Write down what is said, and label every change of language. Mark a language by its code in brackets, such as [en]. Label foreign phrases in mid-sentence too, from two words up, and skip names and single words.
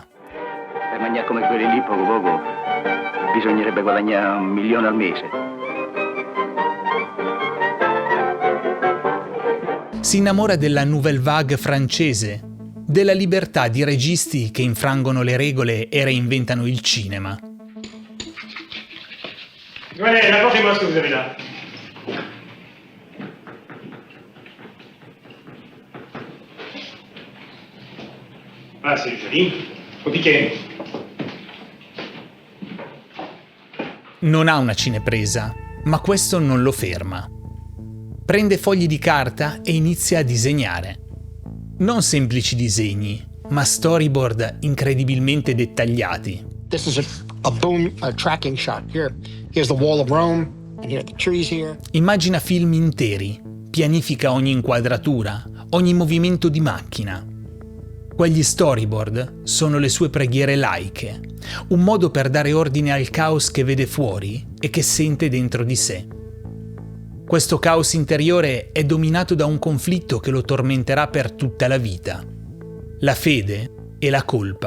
[it] Per mangiare come quelli lì, poco poco, bisognerebbe guadagnare 1 milione al mese. Si innamora della [fr] nouvelle vague [it] francese, della libertà di registi che infrangono le regole e reinventano il cinema. [fr] Allez, apportez-moi ce que vous avez là. Ah, c'est joli. Faut piquer. [it] Non ha una cinepresa, ma questo non lo ferma. Prende fogli di carta e inizia a disegnare. Non semplici disegni, ma storyboard incredibilmente dettagliati. [en] This is a boom tracking shot. Here's the wall of Rome, and here are the trees here. [it] Immagina film interi, pianifica ogni inquadratura, ogni movimento di macchina. Quegli storyboard sono le sue preghiere laiche, un modo per dare ordine al caos che vede fuori e che sente dentro di sé. Questo caos interiore è dominato da un conflitto che lo tormenterà per tutta la vita: la fede e la colpa.